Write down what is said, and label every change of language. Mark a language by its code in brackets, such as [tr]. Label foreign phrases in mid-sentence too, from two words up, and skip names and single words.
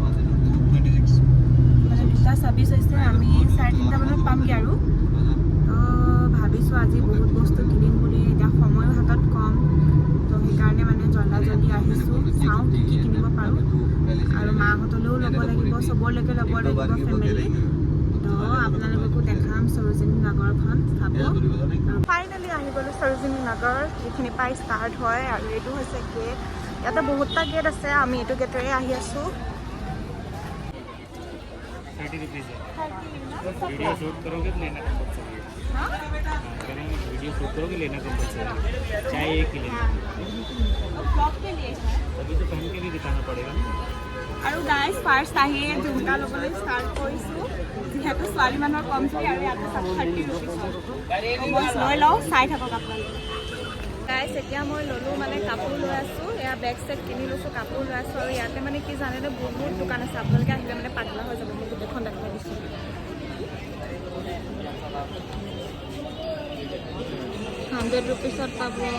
[as] মানে 2:26 হৈছে আমি 3:30 মানত পামগে আৰু তো ভাবিছো আজি বহুত বস্তু কিনিম বুলি এতিয়া সময় হাতত কম তো সেইকাৰণে মানে জল্দি আহিছো চাওঁ কি কিনিব পাৰো আৰু মাহঁতলৈও ল'ব লাগিব সবলৈকে ল'ব লাগিব ফেমিলি তো আপোনালোককো দেখাম সৰোজিনী নগৰখন চাব ফাইনেলি আহি গ'লো সৰোজিনী নগৰ যিখিনি পাই ষ্টাৰ্ট হয় আৰু এইটো হৈছে গেট ইয়াতে বহুতটা গেট আছে আমি এইটো গেটেৰে আহি আছো [hi] 30 रुपीस है [en] video shoot [hi] करोगे तो लेना कंपलसरी है [en] video shoot [hi] करोगे लेना कंपलसरी है चाहे एक ही लेना ब्लॉग के लिए अभी तो पहन के भी दिखाना पड़ेगा ना [as] আৰু [en] guys first [as] আহি ঝুমকা ল'বলৈ ষ্টাৰ্ট কৰিছো যেহেতু ছোৱালী মানুহৰ কম চলি আৰু ইয়াতে 30 ৰুপিছ লৈ লওঁ চাই থাকক আপোনালোকে গাইস এতিয়া মই ল'লো মানে কাপোৰ লৈ আছো এয়া বেগ চেগ কিনি লৈছো কাপোৰ লৈ আছো আৰু ইয়াতে মানে কি জানেনে বহুত দোকান আছে আপোনালোকে আহিলে মানে পাগলা হৈ যাব মই গোটেইখন দেখাই দিছো 100 ৰুপিছত পাব